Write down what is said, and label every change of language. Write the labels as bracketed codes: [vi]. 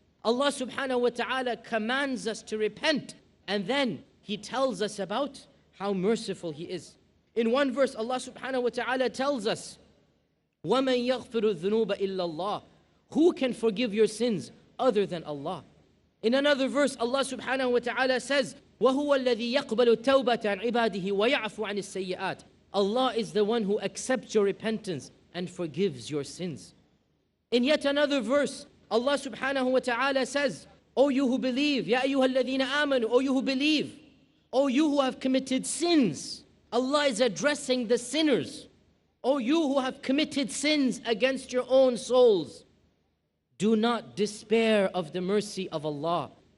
[en] Allah subhanahu wa ta'ala commands us to repent, and then He tells us about how merciful He is. In one verse, Allah subhanahu wa ta'ala tells us, [ar] وَمَنْ يَغْفِرُ الذُّنُوبَ إِلَّا اللَّهِ. [en] Who can forgive your sins other than Allah? In another verse, Allah subhanahu wa ta'ala says, [ar] وَهُوَ الَّذِي يَقْبَلُ التَّوْبَةَ عَنْ عِبَادِهِ وَيَعْفُ عَنِ السَّيِّئَاتِ. [en] Allah is the one who accepts your repentance and forgives your sins. In yet another verse, Allah subhanahu wa ta'ala says, O you who believe, [ar] يَا أَيُّهَا الَّذِينَ آمَنُوا, [en] O you who believe, O you who have committed sins. Allah is addressing the sinners. O you who have committed sins against your own souls, do not despair of the mercy of Allah.